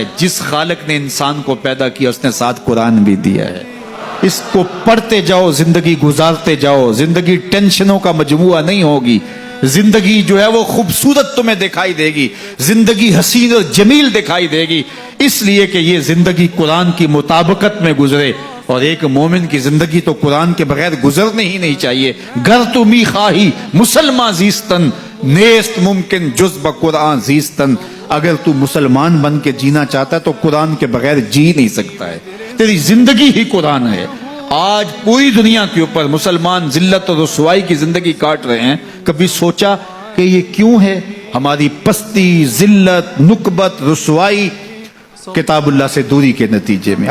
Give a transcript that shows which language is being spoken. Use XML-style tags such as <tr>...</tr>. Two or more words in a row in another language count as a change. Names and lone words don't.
<ur>جس خالق نے انسان کو پیدا کیا اس نے ساتھ قرآن بھی دیا ہے، اس کو پڑھتے جاؤ، زندگی گزارتے جاؤ، زندگی ٹینشنوں کا مجموعہ نہیں ہوگی، زندگی جو ہے وہ خوبصورت تمہیں دکھائی دے گی، زندگی حسین اور جمیل دکھائی دے گی، اس لیے کہ یہ زندگی قرآن کی مطابقت میں گزرے۔ اور ایک مومن کی زندگی تو قرآن کے بغیر گزرنے ہی نہیں چاہیے۔</ur> <fa>گر تو می خواہی مسلمان زیستن، نیست ممکن جز بقرآن زیستن،</fa> <ur>اگر تو مسلمان بن کے جینا چاہتا ہے تو قرآن کے بغیر جی نہیں سکتا ہے، تیری زندگی ہی قرآن ہے۔ آج پوری دنیا کے اوپر مسلمان ذلت اور رسوائی کی زندگی کاٹ رہے ہیں، کبھی سوچا کہ یہ کیوں ہے؟ ہماری پستی، ذلت، نکبت، رسوائی کتاب اللہ سے دوری کے نتیجے میں۔</ur>